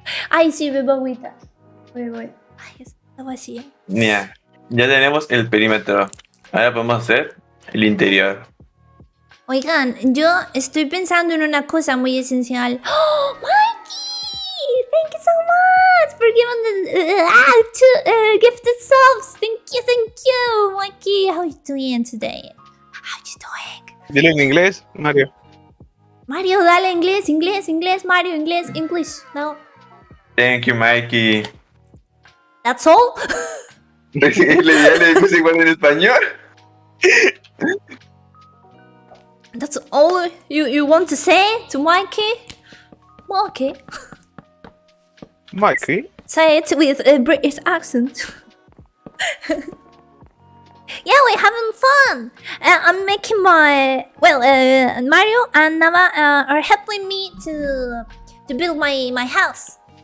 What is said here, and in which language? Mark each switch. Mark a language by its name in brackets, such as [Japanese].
[Spanish] Ay, sí, bebo agüita. Voy. Ay, está vacía. Mira, ya tenemos el perímetro. Ahora podemos hacer el interior. Oigan, yo estoy pensando en una cosa muy esencial. ¡Oh, Mikey! [English] Thank you so much for giving the gifted subs. Thank you, Mikey. How are you doing today? How you doing? [Spanish] Dile en inglés, Mario. Mario, dale inglés, Mario, English. No, [English] Thank you, Mikey. that's all. [Spanish] Le puse igual en español. [English] That's all you want to say to Mikey? Well, okay. Mikey. Say it with a British accent. Yeah, we're having fun. I'm making my Mario and Nava are helping me to build my house.